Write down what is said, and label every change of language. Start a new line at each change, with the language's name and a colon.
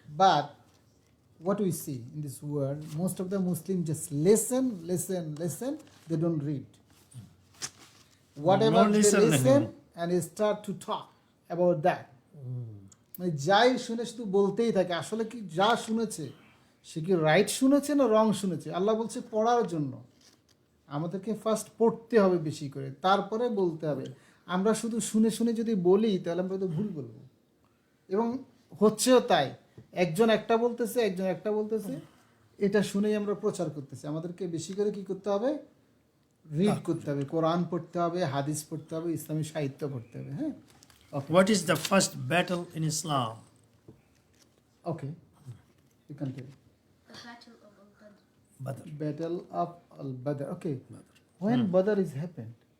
English: But what we see in this world, most of the Muslims just listen. They don't read. Whatever No they listen. listen and they start to talk about that.
Bangla: মানে যাই শুনে শুধু বলতেই থাকে, আসলে কি যা শুনেছে সে কি রাইট শুনেছে না রং শুনেছে? আল্লাহ বলছে পড়ার জন্য আমাদেরকে ফার্স্ট পড়তে হবে বেশি করে, তারপরে বলতে হবে। আমরা শুধু শুনে শুনে যদি বলি তাহলে আমরা তো ভুল বলবো, এবং হচ্ছেও তাই। একজন একটা বলতেছে, একজন একটা বলতেছে, এটা শুনেই আমরা প্রচার করতেছি। আমাদেরকে বেশি করে কি করতে হবে? রিড করতে হবে, কোরআন পড়তে হবে, হাদিস পড়তে হবে, ইসলামী সাহিত্য পড়তে হবে। হ্যাঁ,
English: What is the first battle in Islam? Okay, you can tell. Badr. Battle of Al-Badr. Okay, when Badr is happened?